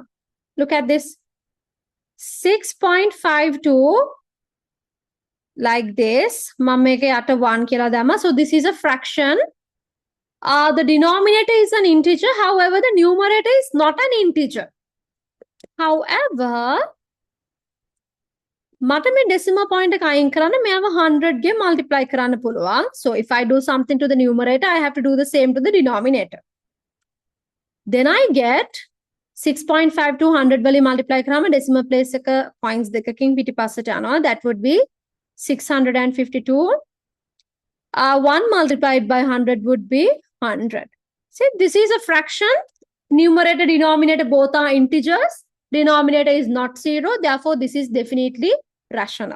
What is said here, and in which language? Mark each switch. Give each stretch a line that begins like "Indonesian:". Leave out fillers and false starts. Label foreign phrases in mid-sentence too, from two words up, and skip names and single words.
English: Look at this. 6.52 like this. So this is a fraction. The denominator is an integer. However, the numerator is not an integer. However,
Sinhala: මට මේ
English: decimal point
Sinhala: එක අයින් කරන්න මෙයාව 100 ගේ multiply කරන්න පුළුවන්.
English: So if I do something to the numerator, I have to do the same to the denominator. Then I get
Sinhala: 6.5 to 100 වලින් multiply කරාම
English: decimal place
Sinhala: එක points දෙකකින් පිටිපස්සට යනවා.
English: That would be 652. 1 multiplied by 100 would be 100. See, this is a fraction. Numerator, denominator both are integers. Denominator is not 0. Therefore, this is definitely rational.